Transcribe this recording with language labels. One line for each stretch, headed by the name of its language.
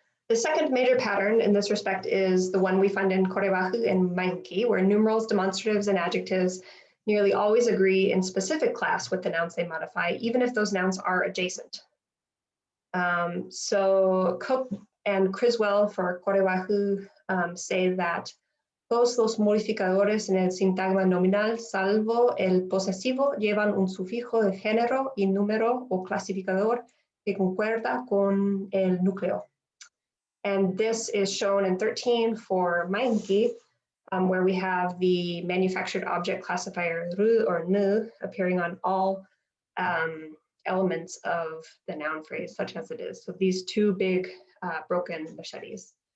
English: The second major pattern in this respect is the one we find in Koreguaje and Máíhiki, where numerals, demonstratives, and adjectives nearly always agree in specific class with the nouns they modify, even if those nouns are adjacent. So Cook and Criswell for Koreguaje say that
Spanish: todos los modificadores en el sintagma nominal, salvo el posesivo, llevan un sufijo de género y número o clasificador que concuerda con el núcleo.
English: And this is shown in 13 for Máíhiki, where we have the manufactured object classifier ru or nu appearing on all elements of the noun phrase, such as it is. So these two big broken machetes.